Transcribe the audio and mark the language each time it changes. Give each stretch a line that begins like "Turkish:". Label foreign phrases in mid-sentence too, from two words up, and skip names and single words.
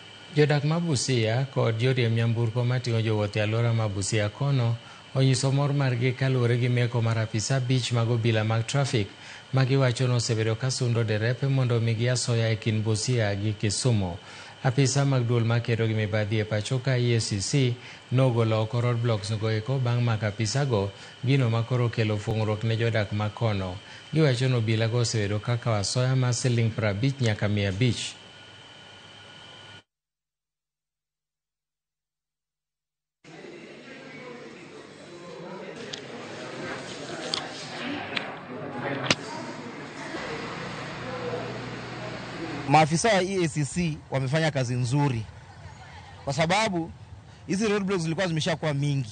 Luo (Kenya and Tanzania): Jodak ma Busia kod joriemb nyamburko mating'o jowuoth e alwora ma Busia kono onyiso mor margi kaluwore gi meko mar apisa 5 mag obila mag trafik ma giwacho ni osebedo ka sundo derepe mondo omigi asoya e kind Busia gi Kisumu. Apisa mag duol makedo gi mibadhi e pacho ka EACC nogolo oko roadblocks go eko bang' mako apisago, gino makoro kelo fuong'ruok ne jodak ma kono. Giwacho ni obila go osebedo ka kawo asoya mar siling 50 nyaka 500.
Swahili: Maafisa wa EACC wamefanya kazi nzuri kwa sababu hizi roadblocks zilikuwa zimeshakuwa mingi.